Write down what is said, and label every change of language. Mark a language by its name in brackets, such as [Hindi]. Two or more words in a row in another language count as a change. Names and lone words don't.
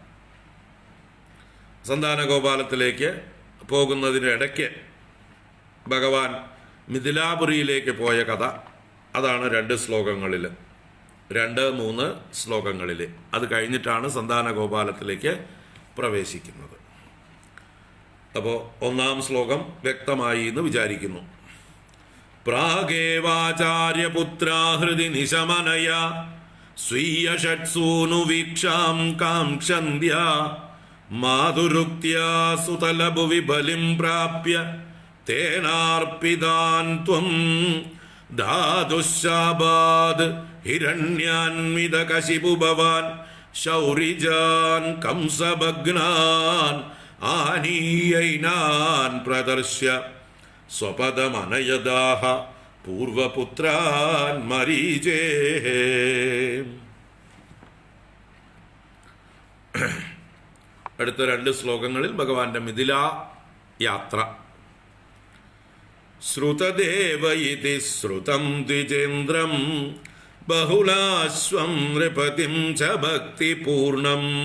[Malayalam] സന്താനഗോപാലത്തിലേക്ക് പോകുന്നതിനിടയ്ക്ക് ഭഗവാൻ മിഥിലാപുരിയിലേക്ക് പോയ കഥ, അതാണ് 2 ശ്ലോകങ്ങളിൽ, 2-3 ശ്ലോകങ്ങളിൽ. അത് കഴിഞ്ഞിട്ടാണ് സന്താനഗോപാലത്തിലേക്ക് പ്രവേശിക്കുന്നത്. അപ്പോൾ 1-ാം ശ്ലോകം വ്യക്തമായി എന്ന് വിചാരിക്കുന്നു. [Sanskrit] പ്രാഗേവാചാര്യപുത്രാഹൃതി നിശമനയ സ്वीय षट्सूनुवीक्षां काङ्क्षन्त्या माधुरुक्त्या सुतलभुवि बलिं प्राप्य तेनार्पितान् त्वं धातुश्शाबाद् हिरण्यान्वितकशिपु भवान् शौरिजान् कंसभग्नान् आनीयैनान् प्रदर्श्य स्वपदमनयदाः പൂർവപുത്രാൻ മരീചേ. [Malayalam] അടുത്ത 2 ശ്ലോകങ്ങളിൽ ഭഗവാന്റെ മിഥില യാത്ര. [Sanskrit] ശ്രുതദേവ ഇതി ശ്രുതം ദ്വിജേന്ദ്രം ബഹുലാശ്വം നൃപതിം ച ഭക്തിപൂർണം